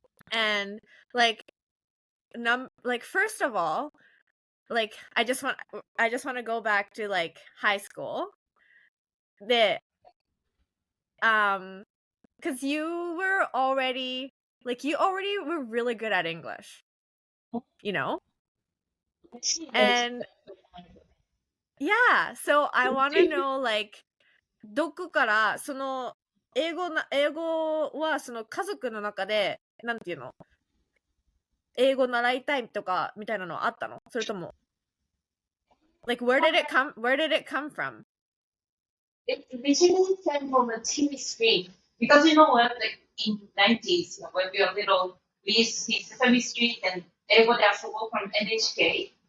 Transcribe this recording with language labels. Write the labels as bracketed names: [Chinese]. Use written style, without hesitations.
[English] And like, first of all, like, I just want to go back to like high school. Because you already were really good at English, you know? And yeah, so I want to know, like, [Japanese] どこからその英語はその家族の中でなんていうの、英語習いたいとかみたいなのあったの？それとも [English] like where did it come from? It originally came from a TV screen because you know what, like in 90s when we were little, we used to see Sesame Street and Ego de Asobo from NHK.